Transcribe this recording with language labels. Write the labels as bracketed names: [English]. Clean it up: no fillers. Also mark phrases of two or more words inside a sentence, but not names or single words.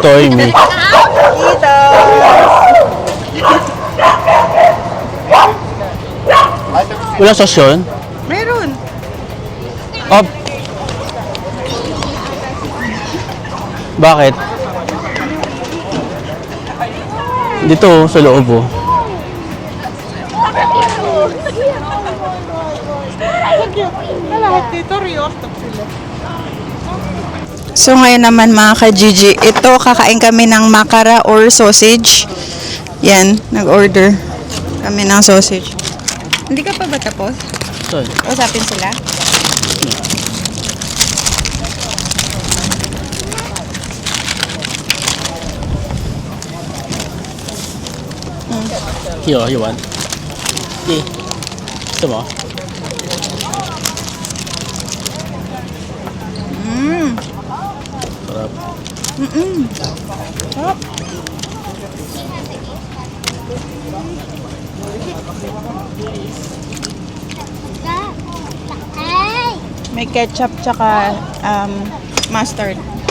[Finnish] toimii. [Filipino] Wala sauce yun? Meron. Oh. Bakit? Dito sa loob So ngayon naman mga ka-Gigi, ito kakain kami ng makara or sausage. Yan, nag-order kami ng sausage. Hindi ka pa ba tapos? Sorry. Usapin sila. [English] Here, you want? [Filipino] Okay. Gusto mo? Sarap. Sarap. May ketchup tsaka mustard.